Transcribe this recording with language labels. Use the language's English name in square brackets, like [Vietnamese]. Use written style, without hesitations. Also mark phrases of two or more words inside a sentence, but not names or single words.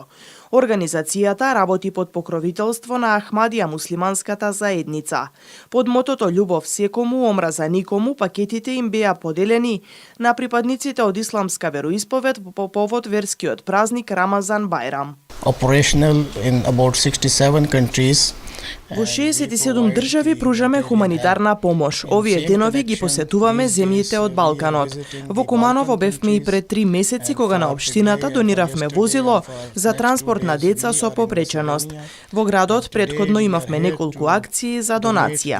[Macedonian] Организацијата работи под покровителство на Ахмадија муслиманската заедница. Под мотото Љубов секому, омраза никому, пакетите им беа поделени на припадниците од исламска вероисповед по повод верскиот празник Рамазан Бајрам. [English] Operational in about 67 countries. [Macedonian] Во 67 држави пружаме хуманитарна помош. Овие денови ги посетуваме земјите од Балканот. Во Куманово бевме и пред 3 месеци кога на општината дониравме возило за транспорт на деца со попреченост. Во градот претходно имавме неколку акции за донација.